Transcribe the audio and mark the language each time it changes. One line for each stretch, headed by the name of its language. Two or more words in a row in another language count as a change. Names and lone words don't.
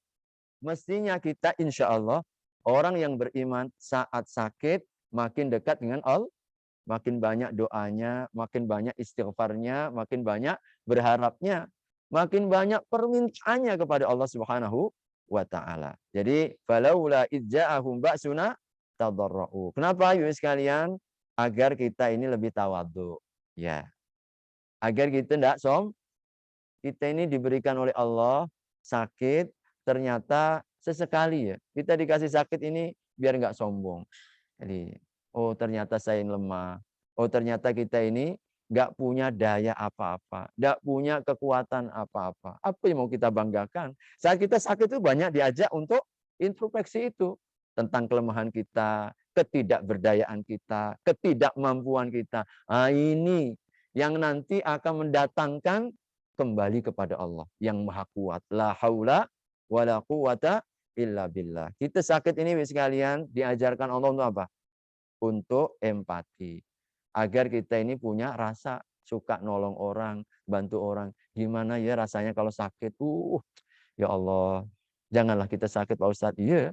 Indonesian: Mestinya kita
Arabic: إن شاء الله
Indonesian: orang yang beriman saat sakit makin dekat dengan Allah, makin banyak doanya, makin banyak istighfarnya, makin banyak berharapnya, makin banyak permintaannya kepada Allah
Arabic: سبحانه وتعالى. Jadi فلولا إذ جاءهم بأسنا تضرعوا.
Indonesian: Kenapa Ibu sekalian? Agar kita ini lebih tawadhu. Ya. Agar kita tidak kita ini diberikan oleh Allah sakit, ternyata sesekali ya. Kita dikasih sakit ini biar nggak sombong. Jadi, oh ternyata saya lemah. Oh ternyata kita ini nggak punya daya apa-apa. Nggak punya kekuatan apa-apa. Apa yang mau kita banggakan? Saat kita sakit itu banyak diajak untuk introspeksi itu. Tentang kelemahan kita, ketidakberdayaan kita, ketidakmampuan kita. Nah, ini yang nanti akan mendatangkan kembali kepada Allah yang maha kuat.
Arabic: لا حول ولا قوة إلا بالله.
Indonesian: Kita sakit ini sekalian diajarkan Allah untuk apa? Untuk empati. Agar kita ini punya rasa suka nolong orang, bantu orang. Gimana ya rasanya kalau sakit?
Arabic: يا الله,
Indonesian: janganlah kita sakit Pak Ustadz. Iya.